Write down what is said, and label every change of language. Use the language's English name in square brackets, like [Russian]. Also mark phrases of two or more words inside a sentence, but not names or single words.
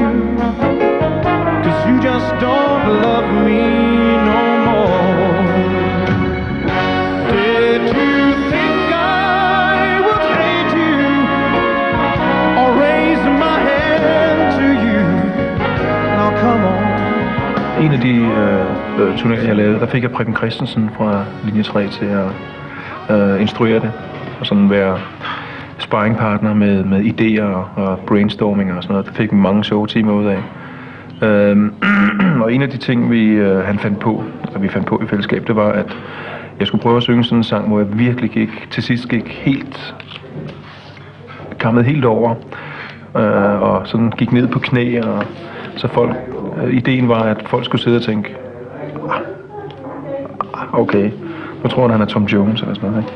[English] 'Cause you just don't love me no more. Did you think I would hate you or raise my hand to you? Now come on. [Danish] En af de turneringer, jeg lavede, der fik jeg Preben Christensen fra linje 3 til at instruere det, og sådan være sparringpartner med idéer og brainstorming og sådan noget. Der fik vi mange sjove timer ud af. Og en af de ting, vi fandt på i fællesskab, det var, at jeg skulle prøve at synge sådan en sang, hvor jeg virkelig til sidst kammede helt over, og sådan gik ned på knæ, og så ideen var, at folk skulle sidde og tænke, okay, nu tror jeg, han er Tom Jones eller sådan noget, ikke?